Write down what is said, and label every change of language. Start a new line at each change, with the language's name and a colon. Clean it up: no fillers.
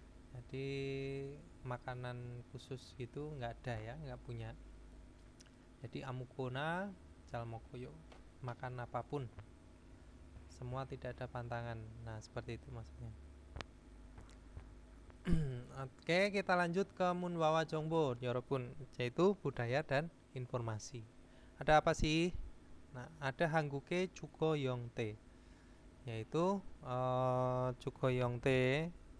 Indonesian: Jadi makanan khusus gitu nggak ada ya, nggak punya.
Korean: Jadi 아무거나 잘 먹어요.
Indonesian: Makan apapun. Semua tidak ada pantangan. Nah, seperti itu maksudnya. Oke, kita lanjut ke
Korean: 문화와 정보, 여러분,
Indonesian: yaitu budaya dan informasi. Ada apa sih? Nah, ada
Korean: 한국의 주거 형태,
Indonesian: yaitu
Korean: 주거 형태.